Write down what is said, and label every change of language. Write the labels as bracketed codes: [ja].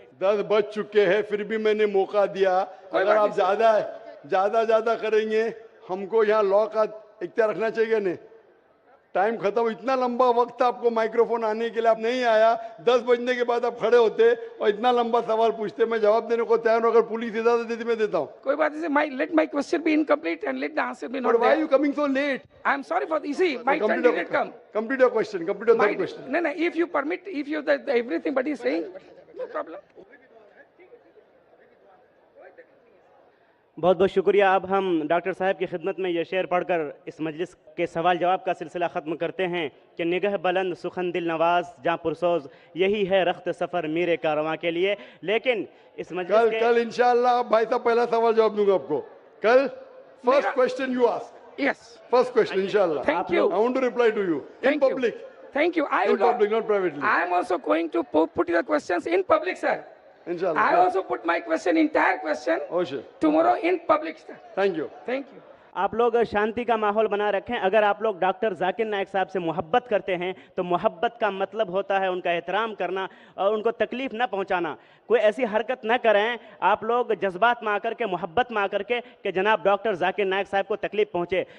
[hi] 10 बज चुके हैं, फिर भी मैंने मौका दिया। अगर आप ज्यादा करेंगे, हमको यहाँ लॉ का इख्तियार रखना चाहिए नहीं। टाइम खत्म, इतना लंबा वक्त आपको माइक्रोफोन आने के लिए, आप नहीं आया। 10 बजने के बाद आप खड़े होते और इतना लंबा सवाल पूछते, मैं जवाब देने को तैयार हूं। अगर पुलिस इजाजत देती मैं देता हूं। कोई बात नहीं, [en] let my question be incomplete and let the answer be not there. But why are you coming so late? I am sorry for this. See, my turn didn't come. Complete your question. Complete your third question. No, if you permit, if you everything but is saying, no problem. [hi] बहुत बहुत शुक्रिया। अब हम doctor साहब की खिदमत में ये शेर पढ़कर इस मजलिस के सवाल जवाब का सिलसिला ख़त्म करते हैं कि निगह बुलंद सुखन दिल नवाज जहाँ पुरसोज, यही है रख्त सफ़र मीरे कारवां के लिए। लेकिन इस मजलिस कल इंशाअल्लाह भाई साहब पहला सवाल जवाब दूंगा आपको। कल [en] First question you ask. Yes, first question इंशाअल्लाह। Thank you. I want to reply to you in public. Thank you. In public, not privately. I am also going to put the questions in public, sir. Inshallah. I also put my question, entire question, tomorrow in public, sir. Thank you. Thank you. [hi] आप लोग शांति का माहौल बना रखें। अगर आप लोग doctor Zakir नायक साहब से मोहब्बत करते हैं तो मोहब्बत का मतलब होता है उनका एहतराम करना और उनको तकलीफ न पहुंचाना। कोई ऐसी हरकत न करें आप लोग जज्बात में आकर के, मोहब्बत में आकर के कि जनाब डॉक्टर जाकिर नायक साहब को तकलीफ पहुंचे।